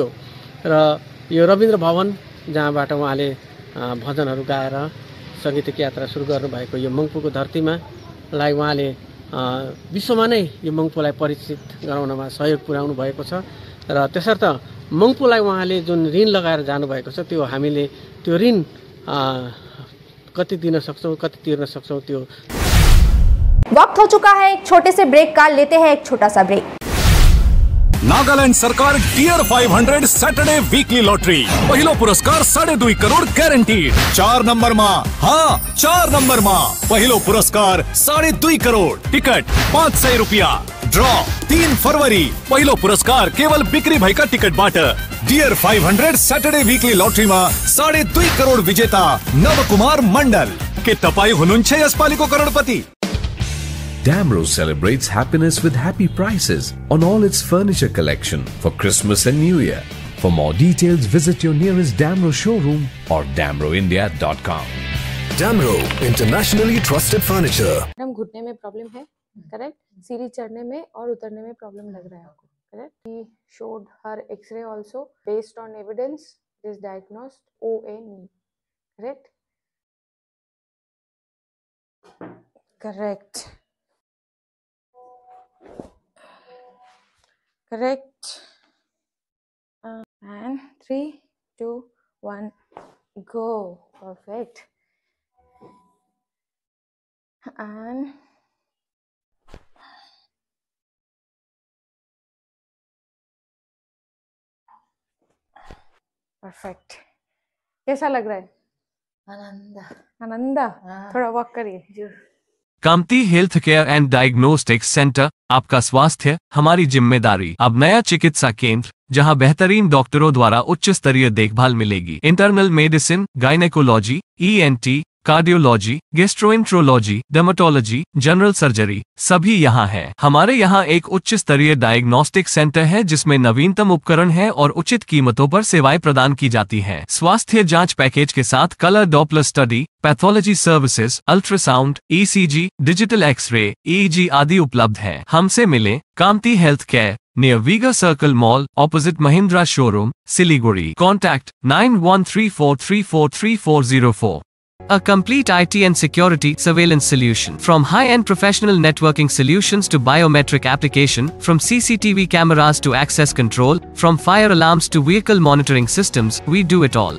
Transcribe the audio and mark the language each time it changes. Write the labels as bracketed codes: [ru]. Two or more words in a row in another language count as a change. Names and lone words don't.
[ne] र यो रविन्द्र भवन जहाँबाट उहाँले भजनहरू गाएर सङ्गीतिक यात्रा सुरु गर्नुभएको यो मङ्पुको धरतीमा लाई उहाँले विश्वमा नै यो मङ्पुलाई परिचित गराउनमा सहयोग पुर्याउनु भएको छ। र त्यसर्थ मङ्पुलाई उहाँले जुन ऋण लगाएर जानुभएको छ त्यो हामीले त्यो ऋण कति दिन सक्छौँ, कति तिर्न सक्छौँ त्यो। [hi] वक्त हो चुका है एक छोटे से ब्रेक का, लेते हैं एक छोटा सा ब्रेक। [ne] नागालैंड सरकार डियर 500 सैटरडे वीकली लॉटरी पहिलो पुरस्कार 2.5 करोड़ गारंटीड। [hi] 4 नंबर में, हाँ 4 नंबर में [ne] पहिलो पुरस्कार [hi] 2.5 करोड़। [ne] टिकट 500 रुपया। ड्रॉ 3 फरवरी पहिलो पुरस्कार केवल बिक्री भएका टिकट बाट। डियर 500 सैटरडे वीकली लॉटरी में 2.5 करोड़ विजेता नवकुमार मंडल के तपाई हुनुहुन्छ यसपालिको करोड़पति। [en] Damro celebrates happiness with happy prices on all its furniture collection for Christmas and New Year. For more details, visit your nearest Damro showroom or damroindia.com. Damro, internationally trusted furniture. [hi] मैडम घुटने में प्रॉब्लम है, करेक्ट? सीढ़ी चढ़ने में और उतरने में प्रॉब्लम लग रहा है आपको, करेक्ट? [en] He showed her X-ray also. Based on evidence, it is diagnosed OA knee, correct? Correct. Correct. And 3, 2, 1, go. Perfect. And perfect. [hi] कैसा लग रहा है? आनंदा थोड़ा वॉक करिए। कामती हेल्थ केयर एंड डायग्नोस्टिक्स सेंटर, आपका स्वास्थ्य हमारी जिम्मेदारी। अब नया चिकित्सा केंद्र जहां बेहतरीन डॉक्टरों द्वारा उच्च स्तरीय देखभाल मिलेगी। [en] Internal medicine, gynecology, ENT, cardiology, gastroenterology, dermatology, general surgery [hi] सभी यहाँ है। हमारे यहाँ एक उच्च स्तरीय डायग्नोस्टिक सेंटर है जिसमें नवीनतम उपकरण है और उचित कीमतों पर सेवाएं प्रदान की जाती हैं। स्वास्थ्य जांच पैकेज के साथ [en] color Doppler study, pathology services, ultrasound, ECG, digital X-ray, EEG [hi] आदि उपलब्ध है। हमसे मिले कांति हेल्थ केयर, [en] near Viga Circle Mall, opposite Mahindra Showroom, [hi] Siliguri. [en] Contact 9134343404. A complete IT and security surveillance solution. From high-end professional networking solutions to biometric application, from CCTV cameras to access control, from fire alarms to vehicle monitoring systems, we do it all.